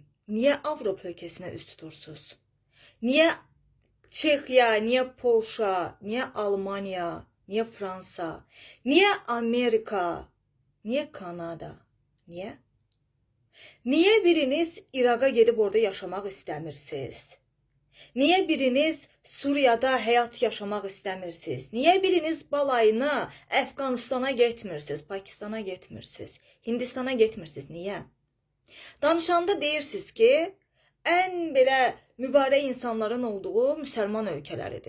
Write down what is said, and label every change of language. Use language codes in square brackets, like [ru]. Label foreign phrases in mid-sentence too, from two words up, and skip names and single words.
[az] Niye Avropa ülkesine üst tutursunuz? Niye Çexya, niye Polşa, niye Almanya, niye Fransa, niye Amerika, niye Kanada? Niye? Niye biriniz Irak'a gedib orada yaşamaq istəmirsiniz? Niye biriniz Suriyada həyat yaşamaq istəmirsiniz? Niye biriniz balayına Əfqanistana getmirsiniz, Pakistana getmirsiniz, Hindistana getmirsiniz? Niye? Danışanda deyirsiniz ki, ən belə mübarək insanların olduğu müsəlman ölkələridir.